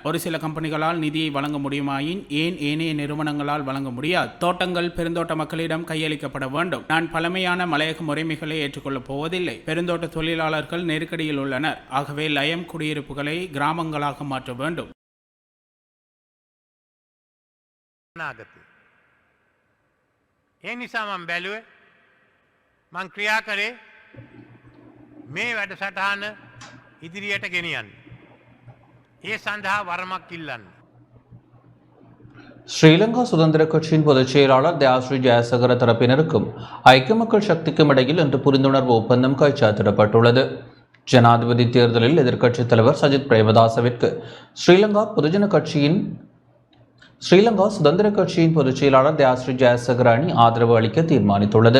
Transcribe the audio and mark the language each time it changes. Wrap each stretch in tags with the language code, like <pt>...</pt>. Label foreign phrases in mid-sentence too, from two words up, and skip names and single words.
<ta>ஒரு சில கம்பெனிகளால் நிதியை வழங்க முடியுமாயின் ஏன் ஏனைய நிறுவனங்களால் வழங்க முடியாது? தோட்டங்கள் பெருந்தோட்ட மக்களிடம் கையளிக்கப்பட வேண்டும். நான் பழமையான மலையக முறைமைகளை ஏற்றுக்கொள்ளப் போவதில்லை. பெருந்தோட்ட தொழிலாளர்கள் நெருக்கடியில் உள்ளனர். ஆகவே லயம் குடியிருப்புகளை கிராமங்களாக மாற்ற வேண்டும்.</ta> <si>ඒ නිසා මම බැලුවේ මං ක්‍රියා කරේ මේ වැඩසටහන ඉදිරියට ගෙනියන්න. ඒ සඳහා වරමක් ඉල්ලන්න.</si> <ta>ஸ்ரீலங்கா சுதந்திர கட்சியின் பொதுச் செயலாளர் தயாஸ்ரீ ஜெயசேகர தரப்பினருக்கும் ஐக்கிய மக்கள் சக்திக்கும் இடையில் இன்று புரிந்துணர்வு ஒப்பந்தம் கைச்சாத்திடப்பட்டுள்ளது. ஜனாதிபதி தேர்தலில் எதிர்க்கட்சித் தலைவர் சஜித் பிரேமதாசவிற்கு ஸ்ரீலங்கா சுதந்திர கட்சியின் பொதுச் செயலாளர் தயாஸ்ரீ ஜெயசேகர அணி ஆதரவு அளிக்க தீர்மானித்துள்ளது.</ta>